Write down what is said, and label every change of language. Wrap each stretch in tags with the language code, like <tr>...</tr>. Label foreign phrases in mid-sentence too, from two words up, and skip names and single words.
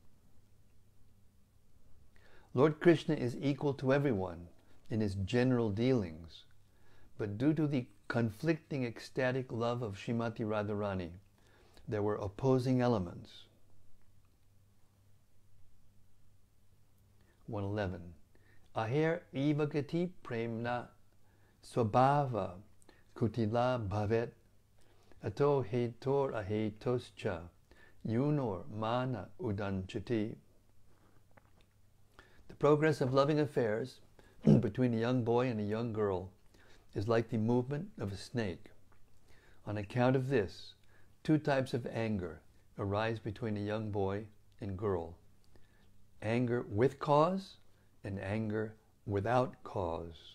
<en>Lord Krishna is equal to everyone in his general dealings, but due to the conflicting ecstatic love of Srimati Radharani, there were opposing elements. 111.</en> <sa>अहेरिव गति प्रेम्णा स्वभाव कुटिला भवेत् अतो हेतोर् अहेतोश्च यूनोर् मान उदञ्चति.</sa> <en>The progress of loving affairs between a young boy and a young girl is like the movement of a snake. On account of this, two types of anger arise between a young boy and girl: anger with cause and anger without cause.</en>